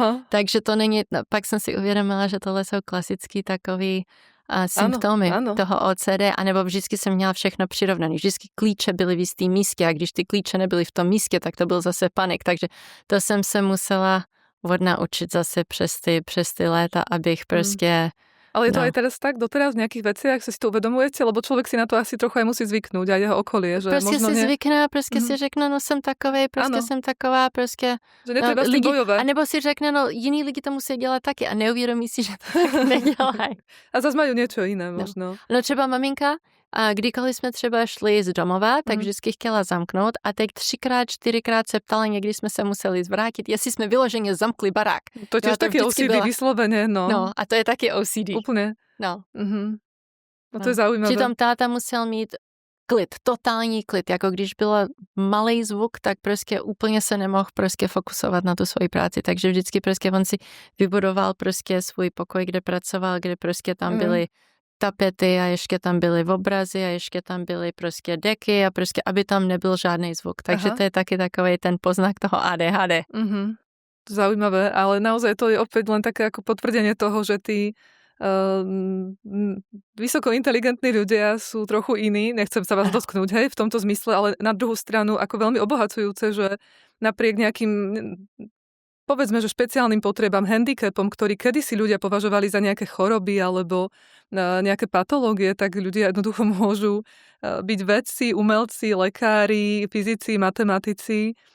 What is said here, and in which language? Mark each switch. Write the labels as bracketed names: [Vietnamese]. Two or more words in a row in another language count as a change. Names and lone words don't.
[Czech] Takže to není, no, pak jsem si uvědomila, že tohle jsou klasický takový symptomy toho OCD, anebo vždycky jsem měla všechno přirovnané. Vždycky klíče byly v jistý místě a když ty klíče nebyly v tom místě, tak to byl zase panik. Takže to jsem se musela odnaučit zase přes ty léta, abych prostě... [Slovak] Ale je to aj teraz tak, doteraz v nejakých veciach si to uvedomujete, lebo človek si na to asi trochu aj musí zvyknúť, aj jeho okolie. Že prostě možno si zvykne, [Czech] prostě si řekne, no jsem takovej, prostě jsem taková, prostě... [Slovak] Že netreba s tým bojovať. [Czech] A nebo si řekne, no jiní lidi to musí dělat taky a neuvědomí si, že to tak nedělají. [Slovak] A zase majú niečo iné možno. [Czech] No třeba maminka, a kdykoliv jsme třeba šli z domova, tak vždycky chtěla zamknout a teď 3x, 4x se ptala, někdy jsme se museli zvrátit, jestli jsme vyloženě zamkli barák. [Slovak] To tiež taky OCD vyslovene, no. [Czech] No a to je taky OCD. [Slovak] Úplne. No. No to je zaujímavé. [Czech] Přitom táta musel mít klid, totální klid, jako když byl malý zvuk, tak prostě úplně se nemohl prostě fokusovat na tu svoji práci, takže vždycky prostě on si vybudoval prostě svůj pokoj, kde pracoval, kde prostě tam byly tapety a ještě tam byly obrazy a ještě tam byly prostě deky a prostě, aby tam nebyl žádný zvuk. Takže to je taky takový ten poznak toho ADHD. [Slovak] Zaujímavé, ale naozaj to je opäť len také ako potvrdenie toho, že tí vysoko inteligentní ľudia sú trochu iní, nechcem sa vás dotknúť, hej, v tomto zmysle, ale na druhú stranu ako veľmi obohacujúce, že napriek nejakým povedzme, že špeciálnym potrebám, handicapom, ktorý kedysi ľudia považovali za nejaké choroby alebo nejaké patológie, tak ľudia jednoducho môžu byť vedci, umelci, lekári, fyzici, matematici